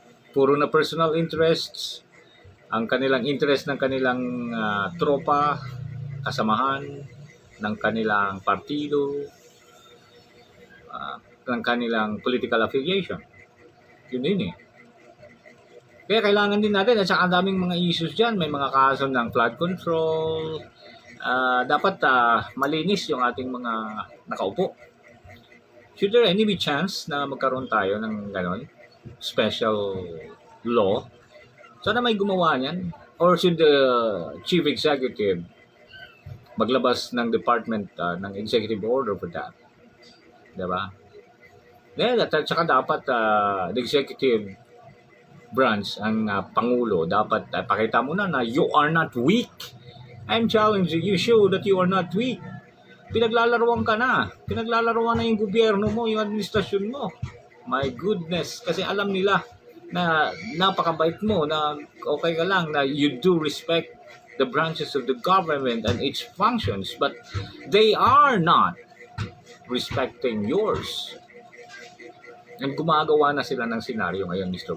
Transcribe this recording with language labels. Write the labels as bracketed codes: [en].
[tl] Puro na personal interests, ang kanilang interest ng kanilang tropa, kasamahan, ng kanilang partido. ng kanilang political affiliation. Yun din eh. Kaya kailangan din natin, at saka ang daming mga issues dyan, may mga kaso ng flood control, dapat malinis yung ating mga nakaupo. [en] Should there any be chance [tl] na magkaroon tayo ng ganon, [en] special law? [tl] Sana may gumawa niyan. [en] Or should the chief executive [tl] maglabas ng department ng [en] executive order for that? [tl] Diba? At saka dapat [en] the executive branch, [tl] ang Pangulo, dapat pakita mo na [en] you are not weak. I'm challenging you, show that you are not weak. [tl] Pinaglalaruan ka na. Pinaglalaruan na yung gobyerno mo, yung administrasyon mo. [en] My goodness. [tl] Kasi alam nila na napakabait mo, na okay ka lang, na [en] you do respect the branches of the government and its functions, but they are not respecting yours. [tl] And gumagawa na sila ng senaryo ngayon, Mr.